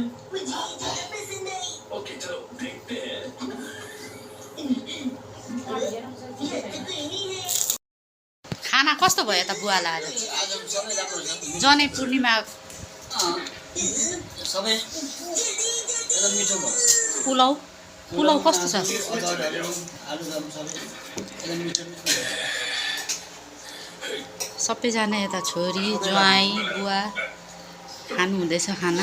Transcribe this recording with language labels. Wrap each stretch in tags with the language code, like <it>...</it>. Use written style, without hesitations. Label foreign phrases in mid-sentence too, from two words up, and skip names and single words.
<hi>मुझे ज़्यादा पसंद आई। ओके चलो देखते हैं।</hi> <ne>खाना कस्तो भयो त बुवालाई आज? जनै पूर्णिमा सबै एकदम मिठो भयो। पुलाउ कस्तो छ? सबैजना यता छोरी ज्वाइँ बुवा खानु हुँदैछ खाना।</ne>